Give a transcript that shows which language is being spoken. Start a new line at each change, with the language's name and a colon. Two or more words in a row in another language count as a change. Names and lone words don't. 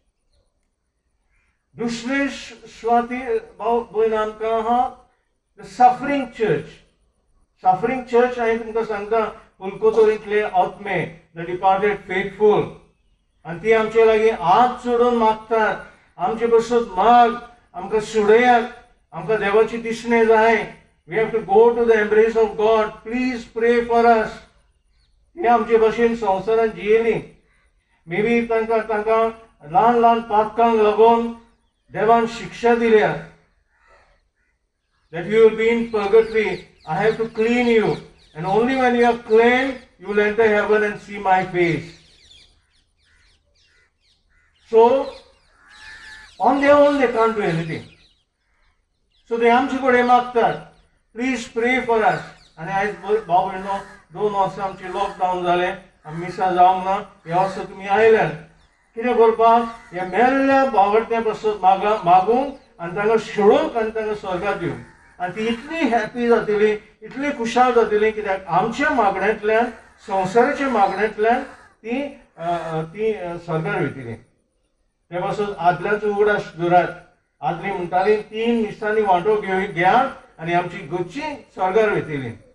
Konkani: दुसरे स्वाती भयण आमकां आहा
English: the suffering church
Konkani: हांवें तुमकां सांगता पुलकोतोरींतले आत्मे
English: the departed faithful
Konkani: आनी ती आमचे लागीं हात जोडून मागतात आमचे बसून माग आमकां सुडयात आमकां देवाची दिसणे जाय
English: we have to go to the embrace of God please pray for us
Konkani: ते आमचे भशेन संवसारान जियेलीं
English: maybe
Konkani: तांकां ल्हान ल्हान पातकांक लागून देवान शिक्षा दिल्या
English: that you will be in purgatory I have to clean you and only when you are clean you will enter heaven and see my face so on their own they can't do anything so they
Konkani: आमचे कडेन मागतात
English: please pray for us
Konkani: आनी आयज भाव भयणो 2 वर्सां आमचे लॉकडावन जालें आमी मिसा जावंक ना ह्या वर्सा तुमी आयल्यात कितें करपाक ह्या मेल्ल्या भावड्या पासून मागूंक आनी तांकां सोडूंक आनी तांकां स्वर्गांत दिवंक आनी ती इतली हॅपी जातली इतली खुशाल जातली कित्याक आमच्या मागण्यांतल्यान संवसाराच्या मागण्यांतल्यान ती स्वर्गार वयतली ते पासून आदल्याचो उगडास धरात आदली म्हणटाली 3 मिसांनी वांटो घेयात आनी आमची गच्ची स्वर्गार वयतली